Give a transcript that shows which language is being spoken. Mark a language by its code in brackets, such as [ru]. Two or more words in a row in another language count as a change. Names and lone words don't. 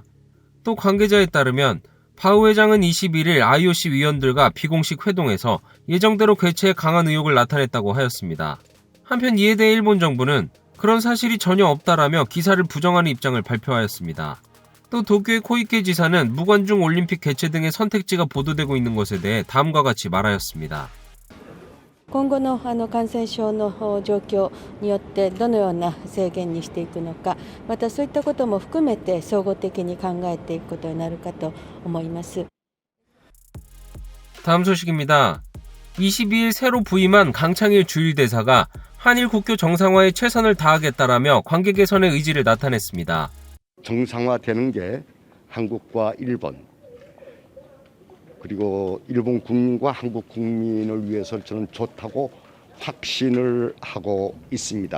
[ko] 또 관계자에 따르면 바우 회장은 21일 IOC 위원들과 비공식 회동에서 예정대로 개최에 강한 의욕을 나타냈다고 하였습니다. 한편 이에 대해 일본 정부는 그런 사실이 전혀 없다라며 기사를 부정하는 입장을 발표하였습니다. 또 도쿄의 코이케 지사는 무관중 올림픽 개최 등의 선택지가 보도되고 있는 것에 대해 다음과 같이 말하였습니다. [ja] 今後の感染症の状況によってどのような制限にしていくのか、またそういったことも含めて総合的に考えていくことになるかと思います。 [ko] 다음 소식입니다. 22일 새로 부임한 강창일 주일대사가 한일 국교 정상화에 최선을 다하겠다라며 관계 개선의 의지를 나타냈습니다. 정상화되는 게 한국과 일본 그리고 일본 국민과 한국 국민을 위해서 저는 좋다고 확신을 하고 있습니다.